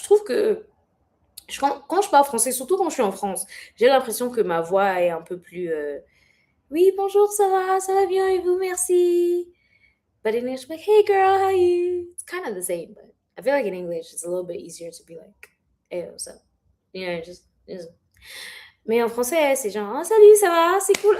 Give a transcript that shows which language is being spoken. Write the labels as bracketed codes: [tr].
[fr] Je trouve que quand je parle français, surtout quand je suis en France, j'ai l'impression que ma voix est un peu plus oui, bonjour, ça va bien et vous, merci. [en] But in English, I'm like, hey girl, how are you? It's kind of the same, but I feel like in English, it's a little bit easier to be like, hey, what's up? You know, just... [fr] Mais en français, c'est genre, ah, salut, ça va, c'est cool.